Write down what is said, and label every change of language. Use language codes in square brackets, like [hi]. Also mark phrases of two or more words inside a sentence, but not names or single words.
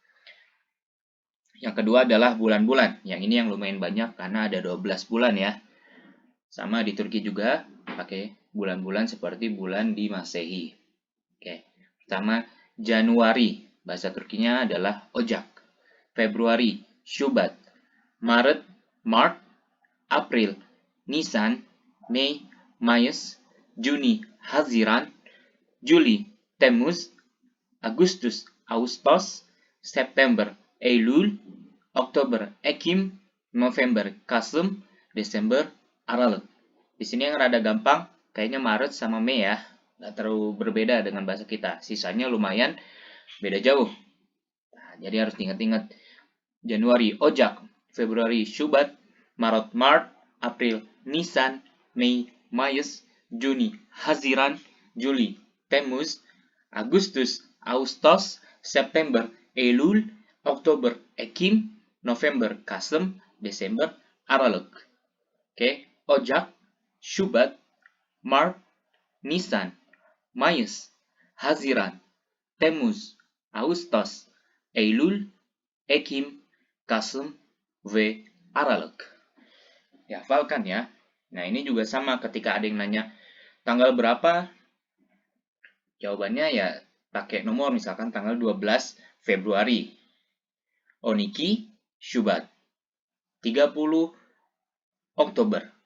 [id] Yang kedua adalah bulan-bulan. Yang ini yang lumayan banyak karena ada 12 bulan ya. Sama di Turki juga pakai bulan-bulan seperti bulan di Masehi. Oke. Pertama, Januari. Bahasa Turkinya adalah Ocak. Februari, Şubat. Maret, Mart. April, Nisan. Mei, Mayıs. Juni, Haziran. Juli, Temmuz. Agustus, Ağustos. September, Eylül. Oktober, Ekim. November, Kasım. Desember, Aralık. Di sini yang rada gampang, kayaknya Maret sama Mei ya. Nggak terlalu berbeda dengan bahasa kita. Sisanya lumayan beda jauh. Nah, jadi harus diingat-ingat. Januari, Ocak. Februari, Şubat. Maret, Mart. April, Nisan. Mei, Mayıs. Juni, Haziran. Juli, Temmuz. Agustus, Ağustos. September, Eylül. Oktober, Ekim. November, Kasım. Desember, Aralık. [tr] Oke, Ocak, Şubat, Mart, Nisan, Mayıs, Haziran, Temmuz, Ağustos, Eylül, Ekim, Kasım, ve Aralık. [id] Dihafalkan ya. Nah, ini juga sama ketika ada yang nanya tanggal berapa, jawabannya ya pakai nomor, misalkan tanggal 12 Februari. 12 Şubat. 30 Oktober.